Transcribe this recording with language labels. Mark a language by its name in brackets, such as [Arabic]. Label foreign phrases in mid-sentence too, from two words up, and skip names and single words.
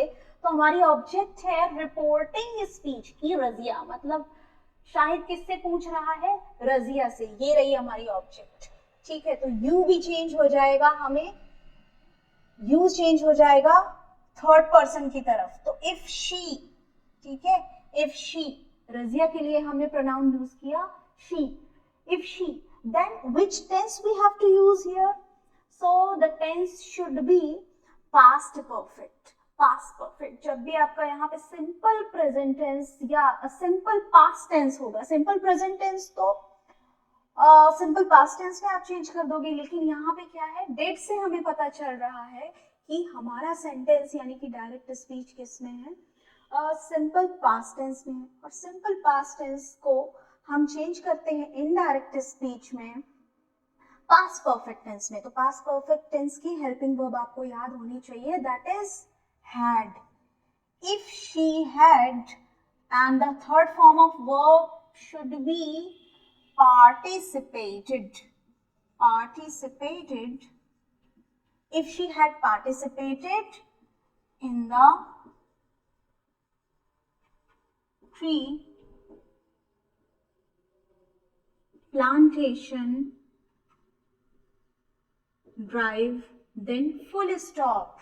[Hindi] तो हमारी ऑब्जेक्ट है [English] reporting speech [Hindi] की रजिया, मतलब शाहिद किससे पूछ रहा है, रजिया से. ये रही हमारी ऑब्जेक्ट. ठीक है, तो यू भी चेंज हो जाएगा, हमें [English] you change [Hindi] हो जाएगा [English] third person [Hindi] की तरफ. तो [English] if she, [Hindi] ठीक है, [English] if she, [Hindi] रजिया के लिए हमने [English] pronoun use [Hindi] किया शी. [English] If she, then which tense we have to use here? So the tense should be past perfect. Past perfect. [Hindi] जब भी आपका यहाँ पे [English] simple present tense [Hindi] या [English] simple past tense [Hindi] होगा, [English] simple present tense [Hindi] तो [English] simple past tense [Hindi] में आप चेंज कर दोगे, लेकिन यहाँ पे क्या है, डेट से हमें पता चल रहा है कि हमारा सेंटेंस यानी कि [English] direct speech [Hindi] किस में है, [English] simple past tense [Hindi] में. और [English] simple past tense [Hindi] को हम चेंज करते हैं [English] indirect speech [Hindi] में [English] past perfect tense [Hindi] में. तो [English] past perfect tense [Hindi] की [English] helping verb [Hindi] आपको याद होनी चाहिए, [English] that is had. If she had, and the third form of verb should be participated. Participated. If she had participated in the tree plantation drive, then full stop.